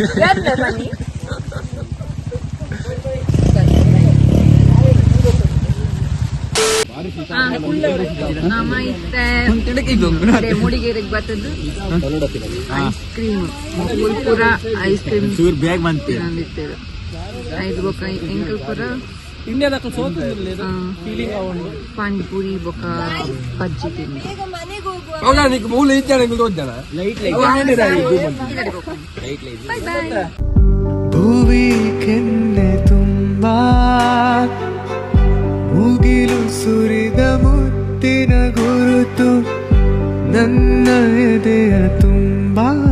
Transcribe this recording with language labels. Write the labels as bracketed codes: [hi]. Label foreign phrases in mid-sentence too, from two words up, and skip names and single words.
[tcy] ನಮ್ಮ ಇತ್ತೆ ಮೂಡಿಗೆರೆಗೆ ಬರ್ತದ್ದು ಐಸ್ ಕ್ರೀಮ್ ಪೂರ ಐಸ್ ಕ್ರೀಮ್ [kn] ಬ್ಯಾಗ್ ಬಂತು [tcy] ತಿಂದಿರ್ತೇವೆ ಐದು ಬೊಕ್ಕ ಎಂಕಲ್ ಪೂರ ಇಂಡಿಯಾದ ಫೀಲಿಂಗ್ ಪಾನಿಪುರಿ ಬೊಕ್ಕ ಬಜ್ಜಿ ತಿಂದು [kn] ಭುವಿ ಕೆನ್ನೆ ತುಂಬಾ ಮುಗಿಲು ಸುರಿದ ಮುತ್ತಿನ ಗುರುತು ನನ್ನ ಎದೆಯ ತುಂಬಾ